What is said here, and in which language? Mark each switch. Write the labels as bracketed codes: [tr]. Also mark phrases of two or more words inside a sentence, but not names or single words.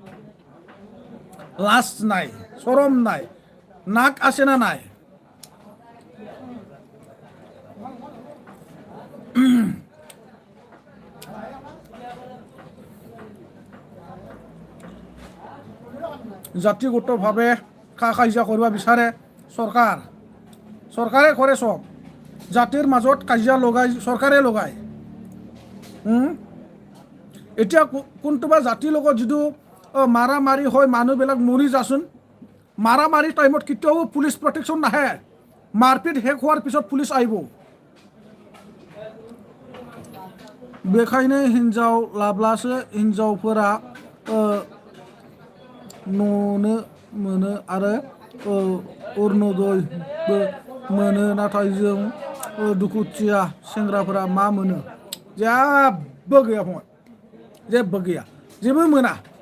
[as] লাজ নাই শৰম নাই নাক আছে না নাই জাতিগতভাৱে কাজিয়া কৰিব বিচাৰে চৰকাৰে কৰে চব জাতিৰ মাজত কাজিয়া লগাই চৰকাৰে লগায় এতিয়া কোনটোবা জাতিৰ লগত যিটো মাৰামাৰি হয় মানুহবিলাক মৰি যাচোন মাৰামাৰি টাইমত কেতিয়াও [en] police protection [as] নাহে মাৰপিট শেষ হোৱাৰ পিছত পুলিচ আহিব [brx] बेखायनो हिन्जाव लाब्लासो हिन्जावफोरा न'नो मोनो आरो अरुणोदयबो मोनो नाथाय जों दुखुथिया सेंग्राफोरा मा मोनो जेबो गैया फंबाय जेबो गैया जेबो मोना